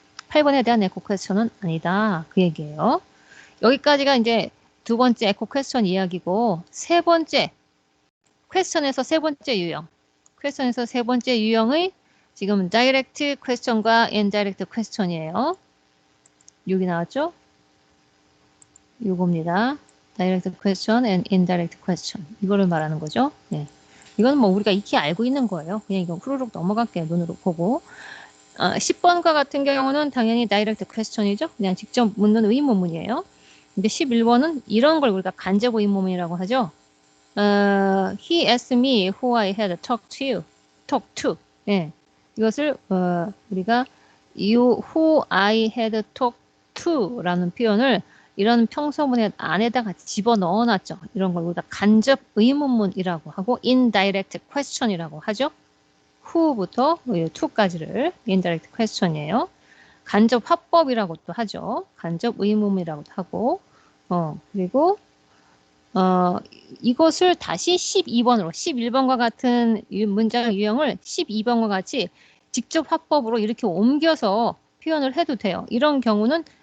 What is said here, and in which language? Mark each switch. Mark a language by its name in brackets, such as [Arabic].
[Korean] 8번에 대한 에코 퀘스천은 아니다. 그 얘기예요. 여기까지가 이제 두 번째 에코 퀘스천 이야기고 세 번째 퀘스천에서 세 번째 유형. 퀘스천에서 세 번째 유형의 지금 다이렉트 퀘스천과 인다이렉트 퀘스천이에요. 6이 나왔죠? 요겁니다. 다이렉트 퀘스천 and indirect question. 이거를 말하는 거죠. 네. 이건 뭐 우리가 익히 알고 있는 거예요. 그냥 이건 후루룩 넘어갈게요. 눈으로 보고. 10번과 같은 경우는 당연히 다이렉트 퀘스천이죠. 그냥 직접 묻는 의문문이에요. 근데 11번은 이런 걸 우리가 간접 의문문이라고 하죠. [English] He asked me who I had talked to. [Korean] 예. 이것을 우리가 [English] who I had talked to [Korean] 라는 표현을 이런 평서문의 안에다가 집어넣어 놨죠. 이런 걸 우리가 간접 의문문이라고 하고 indirect question이라고 하죠. who부터 to까지를 indirect question이에요. 간접 화법이라고도 하죠. 간접 의문이라고도 하고 그리고 이것을 다시 12번으로 11번과 같은 문장 유형을 12번과 같이 직접 화법으로 이렇게 옮겨서 표현을 해도 돼요. 이런 경우는